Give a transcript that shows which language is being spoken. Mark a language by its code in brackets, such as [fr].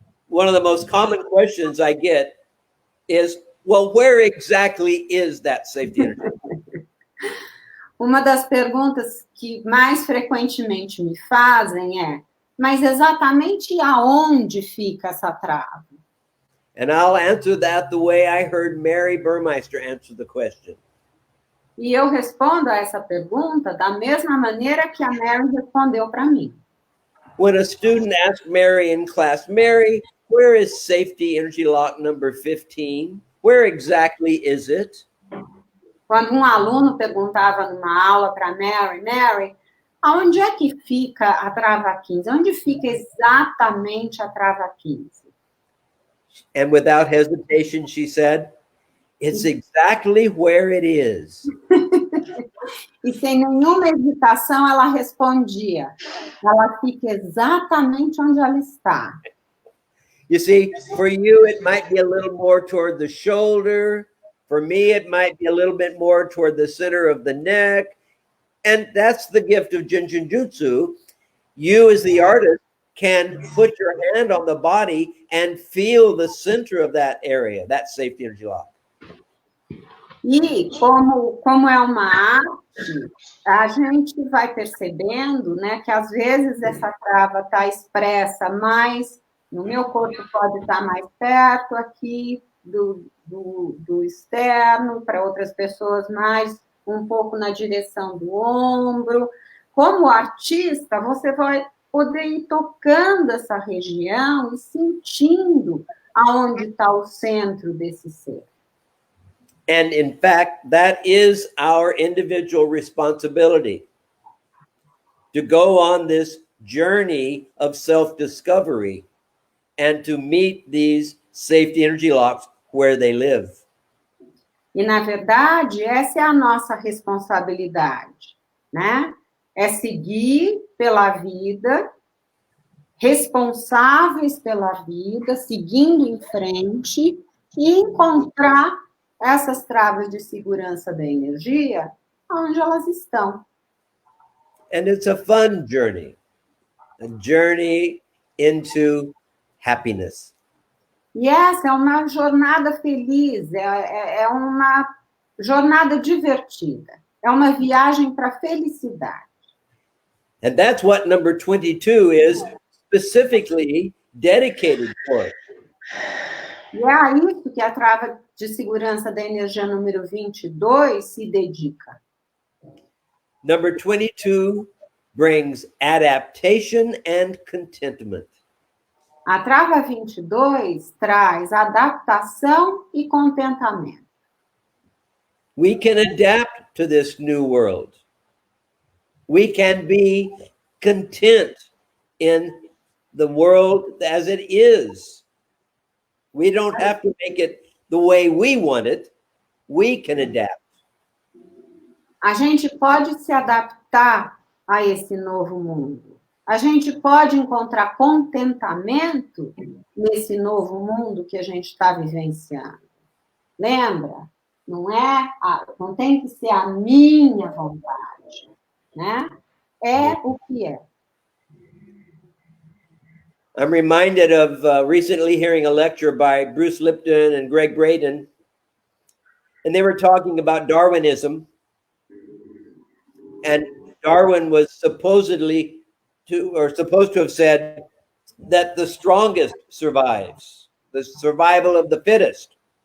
[en] One of the most common questions I get is, well, where exactly is that safety energy? [pt] Uma das perguntas que mais frequentemente me fazem é, mas exatamente aonde fica essa trava? [en] And I'll answer that the way I heard Mary Burmeister answer the question. [pt] E eu respondo a essa pergunta da mesma maneira que a Mary respondeu para mim. [en] When a student asked Mary in class, Mary, where is safety energy lock number 15? Where exactly is it? [pt] Quando um aluno perguntava numa aula para Mary, Mary, aonde é que fica a trava 15? Onde fica exatamente a trava 15? [en] And without hesitation, she said, it's exactly where it is. [pt] E sem nenhuma hesitação, ela respondia, ela fica exatamente onde ela está. [en] You see, for you, it might be a little more toward the shoulder. For me, it might be a little bit more toward the center of the neck. And that's the gift of Jin Shin Jyutsu. You, as the artist, can put your hand on the body and feel the center of that area, that safety energy lock. [pt] E como é uma arte, a gente vai percebendo, né, que às vezes essa trava está expressa mais, no meu corpo pode estar mais perto aqui do externo, para outras pessoas mais um pouco na direção do ombro. Como artista, você vai poder ir tocando essa região e sentindo aonde está o centro desse ser. [en] And in fact, that is our individual responsibility to go on this journey of self-discovery and to meet these safety energy locks where they live. [pt] E, na verdade, essa é a nossa responsabilidade, né? É seguir pela vida, responsáveis pela vida, seguindo em frente e encontrar essas travas de segurança da energia onde elas estão. [en] And it's a fun journey, a journey into happiness. [pt] E essa é uma jornada feliz, é uma jornada divertida, é uma viagem para a felicidade. [en] And that's what number 22 is specifically dedicated for. [pt] E é a isso que a trava de segurança da energia número 22 se dedica. [en] Number 22 brings adaptation and contentment. [pt] A trava 22 traz adaptação e contentamento. [en] We can adapt to this new world. We can be content in the world as it is. We don't have to make it the way we want it. We can adapt. [pt] A gente pode se adaptar a esse novo mundo. A gente pode encontrar contentamento nesse novo mundo que a gente está vivenciando. Lembra? Não tem que ser a minha vontade, né? É o que é. [en] I'm reminded of recently hearing a lecture by Bruce Lipton and Greg Braden, and they were talking about Darwinism. And Darwin was supposed to have said that the strongest survives, the survival of the fittest.